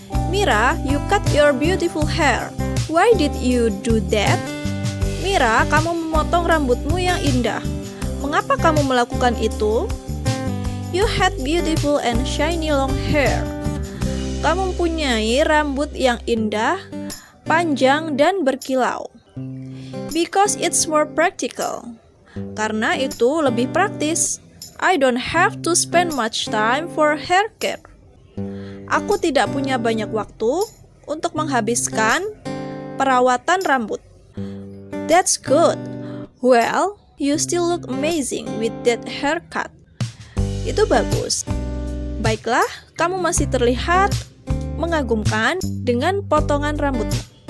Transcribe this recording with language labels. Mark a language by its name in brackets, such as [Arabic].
[English] Mira, you cut your beautiful hair. Why did you do that? [Indonesian] Mira, kamu memotong rambutmu yang indah. Mengapa kamu melakukan itu? [English] You had beautiful and shiny long hair. [Indonesian] Kamu mempunyai rambut yang indah, panjang dan berkilau. [English] Because it's more practical. [Indonesian] Karena itu lebih praktis. [English] I don't have to spend much time for hair care. [Indonesian] Aku tidak punya banyak waktu untuk menghabiskan perawatan rambut. [English] That's good. Well, you still look amazing with that haircut. [Indonesian] Itu bagus. Baiklah, kamu masih terlihat mengagumkan dengan potongan rambutmu.